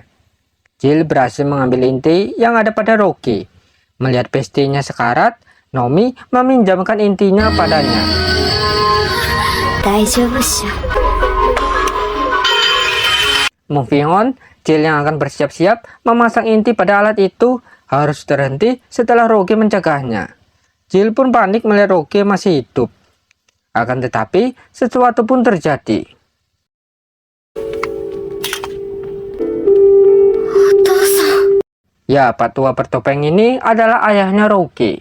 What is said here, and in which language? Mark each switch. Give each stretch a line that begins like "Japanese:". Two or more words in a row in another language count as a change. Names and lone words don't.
Indonesian: Jill berhasil mengambil inti yang ada pada Roge. Melihat bestinya sekarat, Nomi meminjamkan intinya padanya.
Japanese: 大丈夫っしょ。
English: Moving on,
Indonesian: Jill yang akan bersiap-siap memasang inti pada alat itu harus terhenti setelah Roge mencegahnya. Jill pun panik melihat Roge masih hidup. Akan tetapi, sesuatu pun terjadi. Ya, Pak Tua bertopeng ini adalah ayahnya Roge.